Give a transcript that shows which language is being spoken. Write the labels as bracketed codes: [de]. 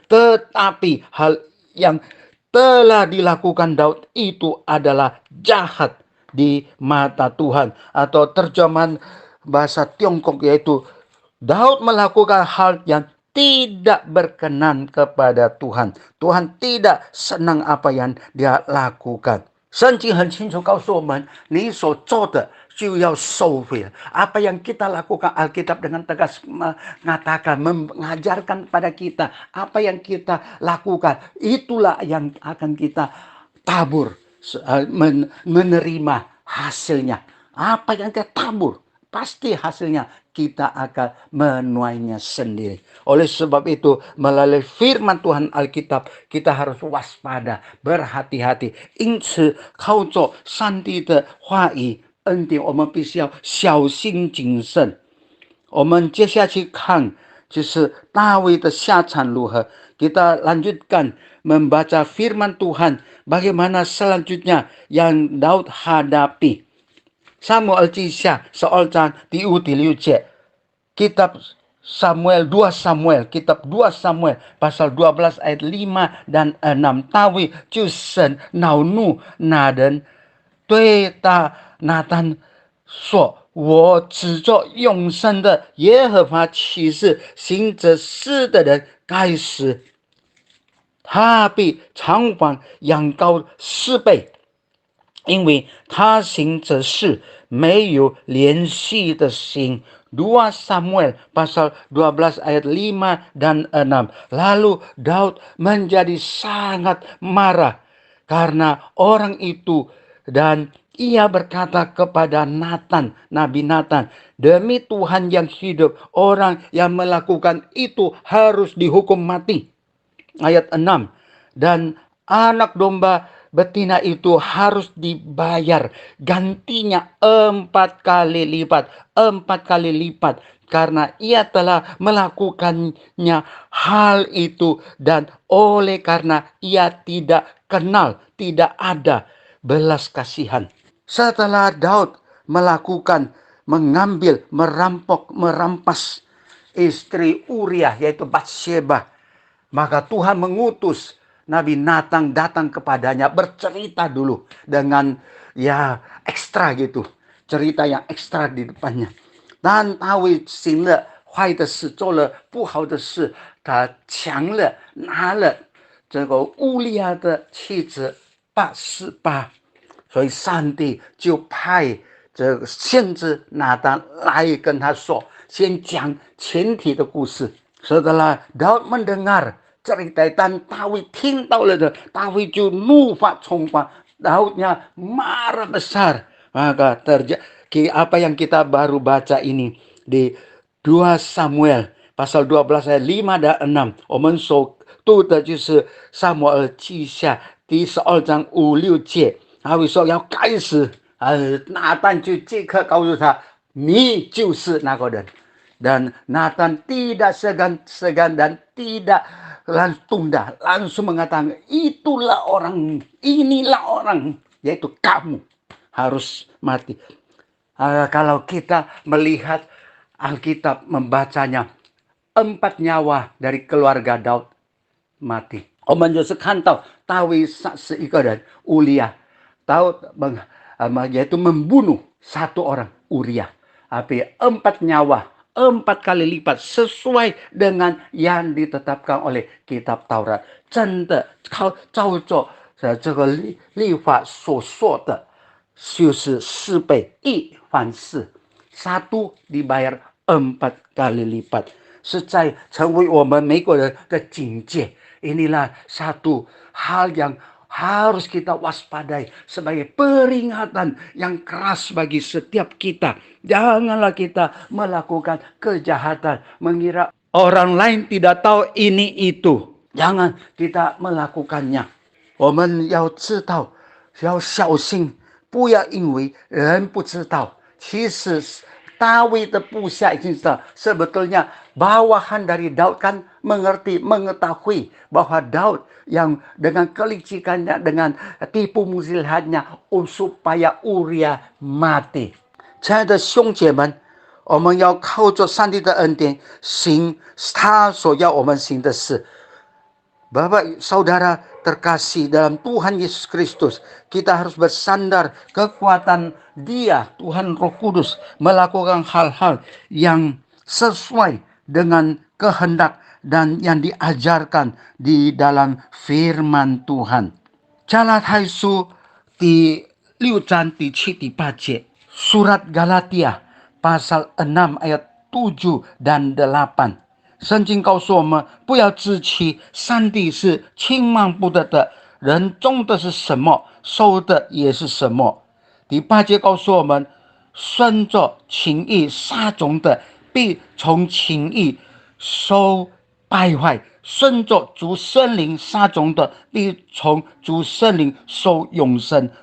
[id] Tetapi hal yang telah dilakukan Daud itu adalah jahat di mata Tuhan. Atau terjemahan bahasa Tiongkok yaitu Daud melakukan hal yang tidak berkenan kepada Tuhan. Tuhan tidak senang apa yang dia lakukan. [zh] 圣经很清楚告诉我们，你所做的就要收回。 [id] Apa yang kita lakukan, Alkitab dengan tegas mengatakan, mengajarkan pada kita, apa yang kita lakukan, itulah yang akan kita tabur, menerima hasilnya. Apa yang kita tabur, pasti hasilnya kita akan menuainya sendiri. Oleh sebab itu, melalui firman Tuhan Alkitab, kita harus waspada, berhati-hati. [zh] 因此，靠着上帝的话语恩典，我们必须要小心谨慎。我们接下去看，就是大卫的下场如何。 [id] Kita lanjutkan membaca firman Tuhan, bagaimana selanjutnya yang Daud hadapi. [zh] Samuel 记下12章第5、第6节。 [id] Kitab Samuel, 2 Samuel, kitab 2 Samuel pasal 12 ayat 5 dan 6. [zh] David 就神恼怒那人，对大拿单说：“我指着永生的耶和华起誓，行这事的人该死，他必偿还羊羔4倍。” 因为他行这事没有联系的心。 [id] 2 Samuel pasal 12 ayat 5 dan 6. Lalu Daud menjadi sangat marah karena orang itu, dan ia berkata kepada Nathan, Nabi Nathan, demi Tuhan yang hidup, orang yang melakukan itu harus dihukum mati. Ayat 6. Dan anak domba betina itu harus dibayar gantinya 4 kali lipat. 4 kali lipat. Karena ia telah melakukannya hal itu. Dan oleh karena ia tidak kenal, tidak ada belas kasihan. Setelah Daud melakukan, mengambil, merampok, merampas istri Uria, yaitu Batsheba, maka Tuhan mengutus Nabi Nathan datang kepadanya, bercerita dulu dengan ekstra gitu. Cerita yang ekstra di depannya. [zh] 但大卫行了坏的事，做了不好的事，他抢了，拿了这个乌利亚的妻子拔示巴，所以上帝就派这个先知拿单来跟他说，先讲前提的故事。 [id] Setelah Daud mendengar cerita dan Daud [zh] 听到了的， [id] Daud [zh] 就怒发冲冠， [id] Daudnya marah besar. Maka terjadi apa yang kita baru baca ini di 2 Samuel pasal 12 ayat 5 dan 6。 [zh] 我们所读的就是撒母耳记下第12章5、6节。他会说要该死，拿单就即刻告诉他，你就是那个人。 [id] Dan Nathan tidak segan dan tidak tunda, langsung mengatakan, itulah orang, inilah orang, yaitu kamu harus mati. Kalau kita melihat Alkitab, membacanya, 4 nyawa dari keluarga Daud mati. [zh] 我们就是看到大卫杀死一个人乌利亚， [id] Daud yaitu membunuh 1 orang Uria. Tapi 4 nyawa, 4 kali lipat sesuai dengan yang ditetapkan oleh kitab Taurat. [zh] 真的照着这个律法所说的，就是4倍，1换4， [id] 1 dibayar 4 kali lipat. [zh] 是在成为我们每个人的警戒。 [id] Inilah satu hal yang harus kita waspadai sebagai peringatan yang keras bagi setiap kita. Janganlah kita melakukan kejahatan, mengira orang lain tidak tahu ini itu. Jangan kita melakukannya. [zh] 我们要知道，要小心，不要因为人不知道，其实大卫的部下已经知道。 [id] Sebetulnya bawahan dari Daud kan mengetahui bahwa Daud yang dengan kelicikannya, dengan tipu muslihatnya supaya Uria mati。 [zh] 亲爱的兄姐们，我们要靠着上帝的恩典行他所要我们行的事。 [id] Bapak, saudara terkasih dalam Tuhan Yesus Kristus, kita harus bersandar kekuatan Dia, Tuhan Roh Kudus, melakukan hal-hal yang sesuai dengan kehendak dan yang diajarkan di dalam firman Tuhan. [zh] 加拉太书第6章第7、第8节, [id] Surat Galatia pasal 6 ayat 7 dan 8。 [zh] 圣经告诉我们，不要自欺，上帝是轻慢不得的，人种的是什么，收的也是什么。第8节告诉我们，顺着情意撒种的，必从情意收败坏；顺着主圣灵撒种的，必从主圣灵收永生。